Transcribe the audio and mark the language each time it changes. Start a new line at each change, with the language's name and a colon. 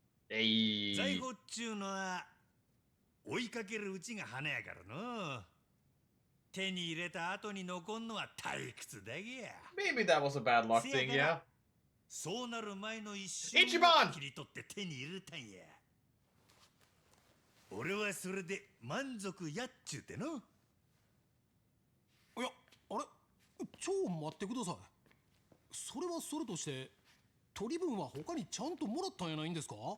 Japanese: 財財宝っちゅうのは追いかけるうちが花やからの。手に入れた後に残んのは退屈だげや。
English: Maybe that was a bad luck thing, yeah.
Japanese: そうなる前の一瞬一番を切り取って手に入れたんや。俺はそれで満足やっちゅうての。いや、あれ超待ってください。それはそれとして取り分は他にちゃんともらったんやないんですか？